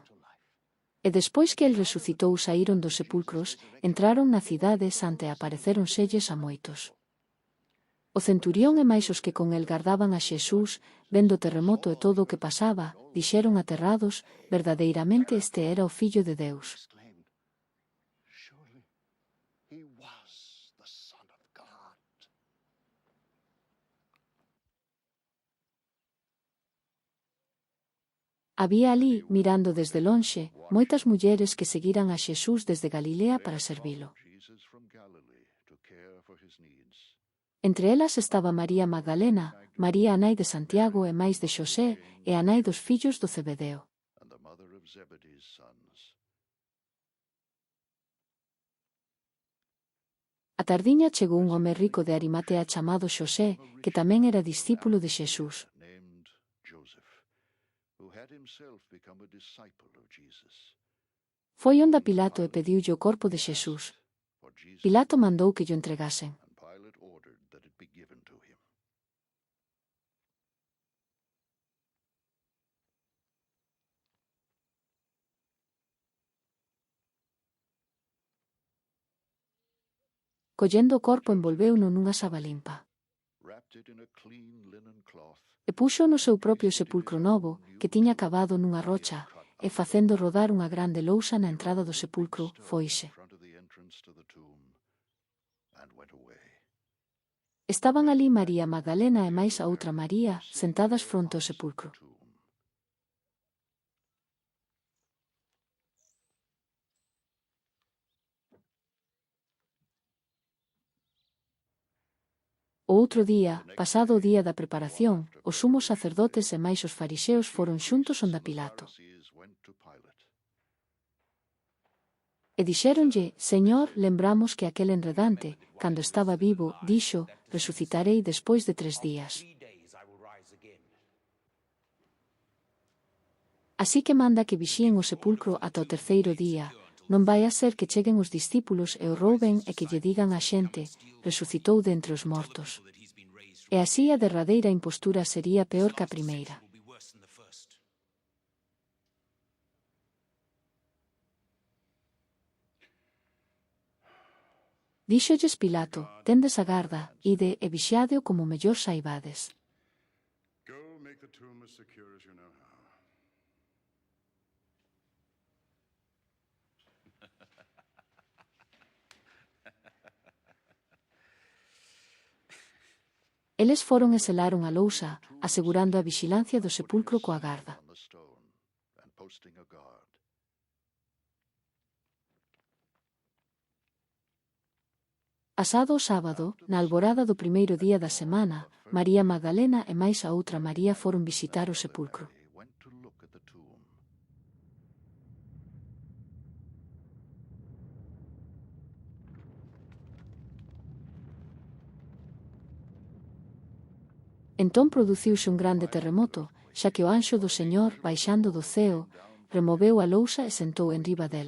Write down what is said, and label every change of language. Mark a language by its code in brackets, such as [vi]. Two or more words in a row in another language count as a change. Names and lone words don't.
[gl] E despois que el resucitou saíron dos sepulcros, entraron na cidade santa e aparecéronselles a moitos. O centurión e máis os que con el gardaban a Xesús, vendo o terremoto e todo o que pasaba, dixeron aterrados, verdadeiramente este era o Fillo de Deus. [en] Surely he was the Son of God. [gl] Había alí, mirando desde lonxe, moitas mulleres que seguiran a Xesús desde Galilea para servilo. [en] Jesus from Galilee to care for his needs. [gl] Entre elas estaba María Magdalena, María a nai de Santiago e máis de Xosé, e a nai dos fillos do Zebedeo. [en] And the mother of Zebedee's sons. [gl] A tardiña chegou un home rico de Arimatea chamado Xosé, que tamén era discípulo de Xesús. [en] Named Joseph, who had himself become a disciple of Jesus. [gl] Foi onda Pilato e pediulle o corpo de Xesús. Pilato mandou que llo entregasen. [en] And Pilate ordered that it be given to him. [gl] Collendo o corpo envolveuno nunha saba limpa. [en] Wrapped it in a clean linen cloth. [gl] E puxo no seu propio sepulcro novo, que tiña cavado nunha rocha, e facendo rodar unha grande lousa na entrada do sepulcro, foise. [en] In front of the entrance to the tomb, and went away. [gl] Estaban alí María Magdalena e máis a outra María, sentadas fronte ao sepulcro. O outro día, pasado o día da preparación, os sumos sacerdotes e máis os fariseos foron xuntos onda Pilato. [en] Pharisees went to Pilate. [gl] E dixéronlle, Señor, lembramos que aquel enredante, cando estaba vivo, dixo, resucitarei despois de 3 días. Así que manda que vixíen o sepulcro ata o terceiro día, non vai a ser que cheguen os discípulos e o rouben e que lle digan á xente, resucitou de entre os mortos. E así a derradeira impostura sería peor que a primeira. Díxolles Pilato, tendes a garda, ide e vixiádeo como mellor saibades. [en] Go make the tomb as secure as you know how. [gl] Eles foron e selaron a lousa, asegurando a vixilancia do sepulcro coa garda. [en] On the stone, and posting a guard. [gl] Pasado o sábado, na alborada do primeiro día da semana, María Magdalena e máis a outra María foron visitar o sepulcro. [en] They went to look at the tomb. [gl] Entón produciuse un grande terremoto, xa que o anxo do Señor, baixando do ceo, removeu a lousa e sentou en riba dela.